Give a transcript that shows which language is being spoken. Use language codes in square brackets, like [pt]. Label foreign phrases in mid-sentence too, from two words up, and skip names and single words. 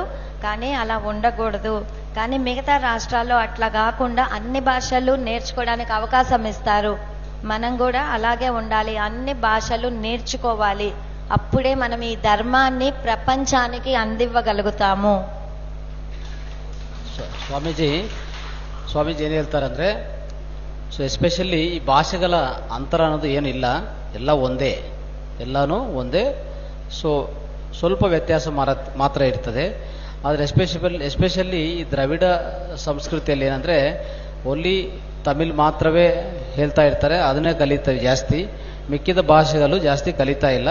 [te] కానీ అలా ఉండకూడదు. కానీ మిగతా రాష్ట్రాల్లో అట్లా కాకుండా అన్ని భాషలు నేర్చుకోవడానికి అవకాశం ఇస్తారు. మనం కూడా అలాగే ఉండాలి, అన్ని భాషలు నేర్చుకోవాలి. అప్పుడే మనం ఈ ధర్మాన్ని ప్రపంచానికి అందివ్వగలుగుతాము. [kn] ಸ್ವಾಮೀಜಿ ಏನು ಹೇಳ್ತಾರಂದ್ರೆ, [en] so especially [kn] ಈ ಭಾಷೆಗಳ ಅಂತರ ಅನ್ನೋದು ಏನಿಲ್ಲ, ಎಲ್ಲ ಒಂದೇ, ಎಲ್ಲಾನು ಒಂದೇ. ಸೊ ಸ್ವಲ್ಪ ವ್ಯತ್ಯಾಸ ಮಾತ್ರ ಇರ್ತದೆ. ಆದರೆ ಎಸ್ಪೆಷಲಿ ಈ ದ್ರಾವಿಡ ಸಂಸ್ಕೃತಿಯಲ್ಲಿ ಏನಂದ್ರೆ ಓನ್ಲಿ ತಮಿಳ್ ಮಾತ್ರವೇ ಹೇಳ್ತಾ ಇರ್ತಾರೆ, ಅದನ್ನೇ ಕಲಿತಾರೆ ಜಾಸ್ತಿ, ಮಿಕ್ಕಿದ ಭಾಷೆಗಳು ಜಾಸ್ತಿ ಕಲಿತಾ ಇಲ್ಲ.